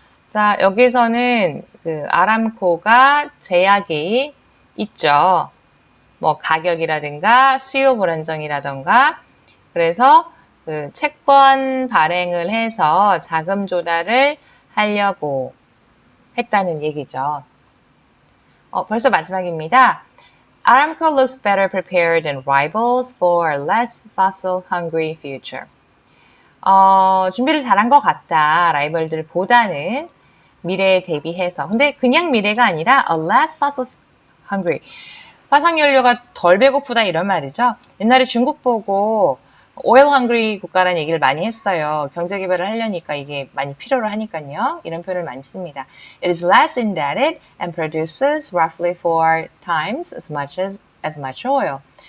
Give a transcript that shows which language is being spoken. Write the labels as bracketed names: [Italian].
[Korean] 자, 여기서는 그 아람코가 제약이 있죠. 뭐 가격이라든가 수요 불안정이라든가 그래서 그 채권 발행을 해서 자금 조달을 하려고 했다는 얘기죠. 벌써 마지막입니다. [English] Aramco looks better prepared than rivals for a less fossil-hungry future. [Korean] 준비를 잘한 것 같다. 라이벌들보다는 미래에 대비해서. 근데 그냥 미래가 아니라 [English] a less fossil-hungry. [Korean] 화석연료가 덜 배고프다 이런 말이죠. 옛날에 중국 보고 oil hungry 국가라는 얘기를 많이 했어요. 경제 개발을 하려니까 이게 많이 필요로 하니까요. 이런 표현을 많이 씁니다. [English] It is less indebted and produces roughly 4 times as much oil.